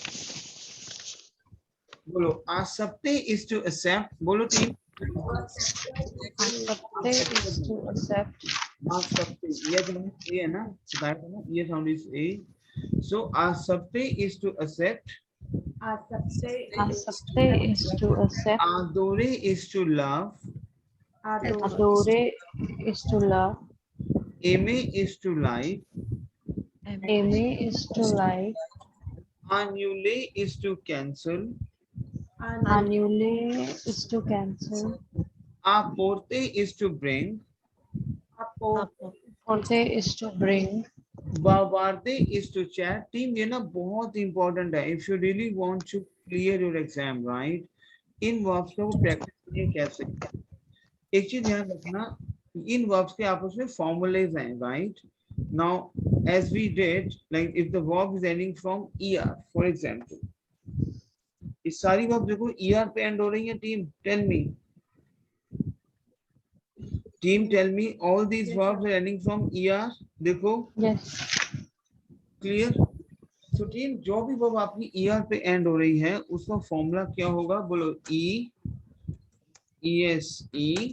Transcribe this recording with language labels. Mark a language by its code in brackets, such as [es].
[en] बोलो. accepter is to accept. [hi] बोलो team. [en] Accepter is to accept. [hi] accepter ये जो ये है ना, बताया था ना, [en] ये sound is A. So accepter is to accept. Accepter is to accept. adorer is to love. Adorer is to love. aimer is to like. Aimer is to like. annuler is to cancel. Annuler is to cancel. apporter is to bring. Porter is to bring. bavarder is to chat. [hi] Team ये ना बहुत important है. [en] if you really want to clear your exam right, [hi] in verbs को practice नहीं कैसे. एक चीज ध्यान रखना, इन वर्ब्स के आपस में फॉर्मूलेज हैं. [en] right now as we did, like if the verb is ending from er, for example, [hi] इस सारी वर्ब देखो ER पे एंड हो रही है team, [en] Tell me team, tell me all these verbs are ending from ER। [hi] देखो [en] Yes. Clear. [hi] तो team जो भी वर्ब आपकी ER पे एंड हो रही है उसका फॉर्मूला क्या होगा, बोलो ESE